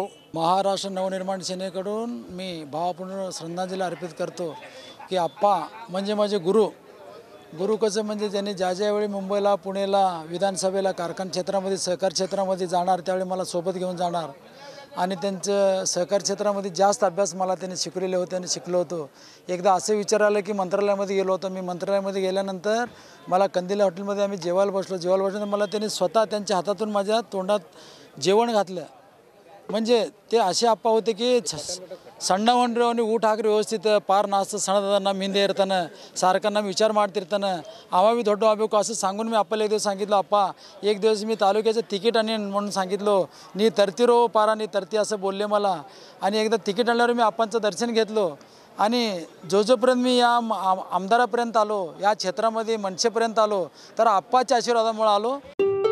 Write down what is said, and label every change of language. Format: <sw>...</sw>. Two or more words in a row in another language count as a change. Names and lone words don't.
<mr>महाराष्ट्र नवनिर्माण सेनेकडून मी भावपूर्ण श्रद्धांजली अर्पित करतो की आप्पा म्हणजे माझे गुरु कसं म्हणजे त्यांनी ज्यावेळी मुंबईला पुणेला विधानसभेला कारखान क्षेत्रामध्ये सहकार क्षेत्रामध्ये जाणार त्यावेळी मला सोबत घेऊन जाणार आणि त्यांचं सहकार क्षेत्रामध्ये जास्त अभ्यास मला त्यांनी शिकवलेले होते आणि शिकलो होतो. एकदा असं विचार आलं की मंत्रालयामध्ये गेलो होतो. मी मंत्रालयामध्ये गेल्यानंतर मला कंदिल हॉटेलमध्ये आम्ही जेवायला बसलो. मला त्यांनी स्वतः त्यांच्या हातातून माझ्या तोंडात जेवण घातलं. म्हणजे ते असे आप्पा होते की</mr> <kn>ಸಣ್ಣವನ್ರಿ ಊಟ ಹಾಕ್ರಿ ವ್ಯವಸ್ಥಿತ ಪಾರ್ ನಾಸ್ತ ಸಣ್ಣದ ನಮ್ಮ ಹಿಂದೆ ಇರ್ತಾನೆ</kn> <mr>सारखं</mr> <kn>ನಮ್ಮ विचार ಮಾಡ್ತಿರ್ತಾನೆ ಅವ बी ದೊಡ್ಡ ಆಗಬೇಕು</kn> <mr>असं सांगून मी आप्पाला एक दिवस सांगितलं अप्पा एक दिवस मी तालुक्याचं तिकीट आणीन म्हणून सांगितलो.</mr> <kn>ನೀ ತರ್ತಿ ರೋ ಪಾರಾ ನೀ ತರ್ತಿ</kn> <mr>असं बोलले मला. आणि एकदा तिकीट आणल्यावर मी आप्पांचं दर्शन घेतलो आणि जोपर्यंत मी या आमदारापर्यंत आलो या क्षेत्रामध्ये मनसेपर्यंत आलो तर आप्पाच्या आशीर्वादामुळे आलो.</mr>